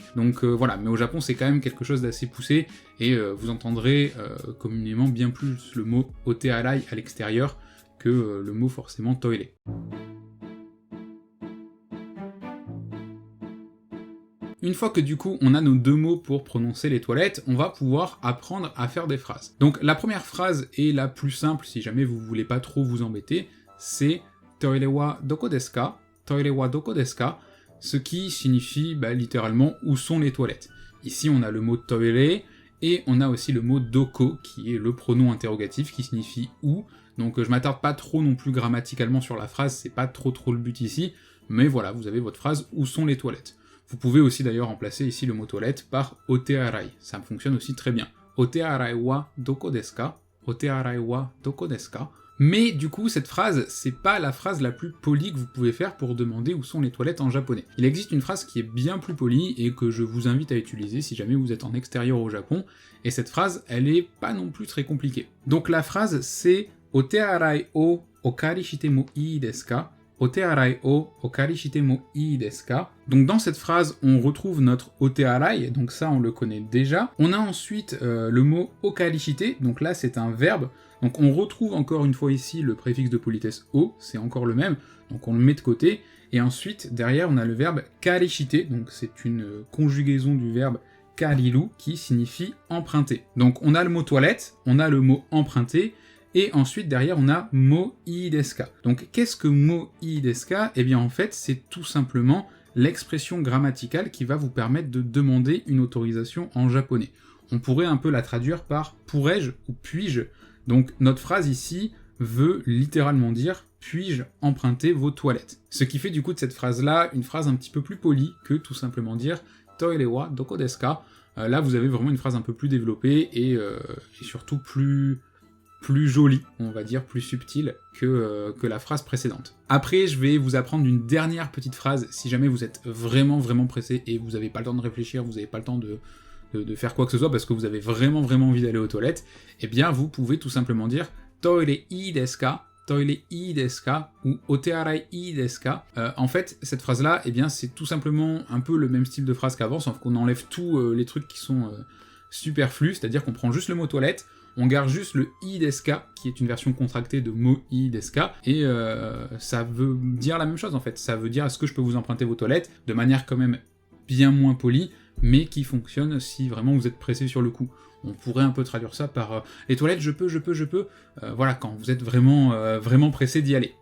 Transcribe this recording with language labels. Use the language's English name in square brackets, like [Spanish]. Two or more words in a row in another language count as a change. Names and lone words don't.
[French] Donc voilà, mais au Japon c'est quand même quelque chose d'assez poussé, et vous entendrez communément bien plus le mot otearai à l'extérieur que le mot forcément toire. Une fois que du coup on a nos deux mots pour prononcer les toilettes, on va pouvoir apprendre à faire des phrases. Donc la première phrase est la plus simple si jamais vous voulez pas trop vous embêter, c'est [Japanese] トイレはどこですか? トイレはどこですか? [French] Ce qui signifie littéralement où sont les toilettes. Ici on a le mot toire et on a aussi le mot doko qui est le pronom interrogatif qui signifie où. Donc je m'attarde pas trop non plus grammaticalement sur la phrase, c'est pas trop le but ici, mais voilà, vous avez votre phrase où sont les toilettes. Vous pouvez aussi d'ailleurs remplacer ici le mot toilette par otearai, ça fonctionne aussi très bien. [Japanese] お手洗いはどこですか？お手洗いはどこですか? [French] Mais du coup, cette phrase, c'est pas la phrase la plus polie que vous pouvez faire pour demander où sont les toilettes en japonais. Il existe une phrase qui est bien plus polie et que je vous invite à utiliser si jamais vous êtes en extérieur au Japon, et cette phrase, elle est pas non plus très compliquée. Donc la phrase, c'est [Japanese] お手洗いをお借りしてもいいですか? お手洗いをお借りしてもいいですか? [French] Donc dans cette phrase, on retrouve notre otearai, donc ça on le connaît déjà. On a ensuite le mot [Japanese] お借りして, [French] donc là c'est un verbe. Donc on retrouve encore une fois ici le préfixe de politesse o, c'est encore le même, donc on le met de côté. Et ensuite, derrière, on a le verbe karishite, donc c'est une conjugaison du verbe kariru, qui signifie emprunter. Donc on a le mot toilette, on a le mot emprunter, et ensuite, derrière, on a [Japanese] もいいですか. [French] Donc, qu'est-ce que [Japanese] もいいですか? [French] Eh bien, en fait, c'est tout simplement l'expression grammaticale qui va vous permettre de demander une autorisation en japonais. On pourrait un peu la traduire par pourrais-je ou puis-je. Donc, notre phrase ici veut littéralement dire puis-je emprunter vos toilettes. Ce qui fait du coup de cette phrase-là une phrase un petit peu plus polie que tout simplement dire [Japanese] トイレはどこですか. [French] Là, vous avez vraiment une phrase un peu plus développée et surtout plus jolie, on va dire, plus subtile que la phrase précédente. Après, je vais vous apprendre une dernière petite phrase, si jamais vous êtes vraiment pressé et vous n'avez pas le temps de réfléchir, vous n'avez pas le temps de faire quoi que ce soit parce que vous avez vraiment envie d'aller aux toilettes, eh bien vous pouvez tout simplement dire [Japanese] トイレいいですか? トイレいいですか? Ou お手洗いいいですか? [French] En fait, cette phrase-là, eh bien c'est tout simplement un peu le même style de phrase qu'avant, sauf qu'on enlève tous les trucs qui sont superflus, c'est-à-dire qu'on prend juste le mot toilette, on garde juste le [Japanese] いいですか, [French] qui est une version contractée de [Japanese] もいいですか, [French] et ça veut dire la même chose en fait, ça veut dire est-ce que je peux vous emprunter vos toilettes, de manière quand même bien moins polie, mais qui fonctionne si vraiment vous êtes pressé sur le coup. On pourrait un peu traduire ça par les toilettes, je peux, voilà, quand vous êtes vraiment pressé d'y aller.